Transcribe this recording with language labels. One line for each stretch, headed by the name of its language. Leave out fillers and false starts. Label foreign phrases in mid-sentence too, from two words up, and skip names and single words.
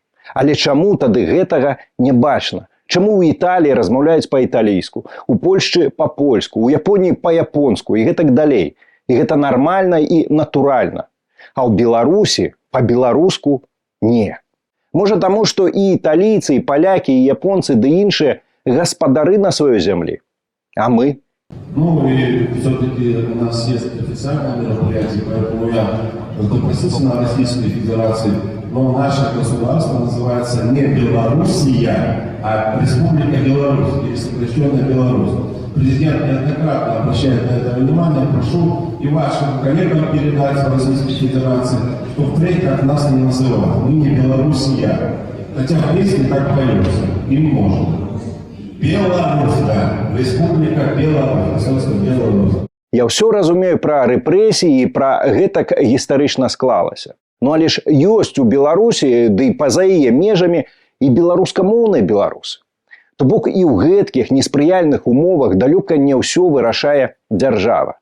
Belarusian: Але чаму тады гэтага не бачна? Чаму ў Італіі размаўляюць па-італійску, у Польшчы па-польску, у Японіі па-японску і гэтак далей. І гэта нармальна і натуральна. А ў Беларусі па-беларуску не. Можа таму, што і італійцы, і палякі, і японцы, ды іншыя гаспадары на сваёй зямлі. А мы?
Russian: Ну и все-таки у нас есть официальное мероприятие, поэтому я попросился на Российской Федерации. Но наше государство называется не Белоруссия, а Республика Беларусь, или сокращенная Беларусь. Президент неоднократно обращает на это внимание. Прошу и вашим коллегам передать в Российской Федерации, что впредь так нас не называют. Мы не Белоруссия. Хотя в песне так поется. И не можно. Беларусь, да. Республика Беларусь. Собственно, Беларусь.
Belarusian: Я ўсё разумею пра рэпрэсіі і пра гэтак гістарычна склалася. Ну, але ж ёсць у Беларусі, ды і па-за яе межамі, і беларускамоўныя беларусы. То бок і ў гэткіх неспрыяльных умовах далёка не ўсё вырашае дзяржава.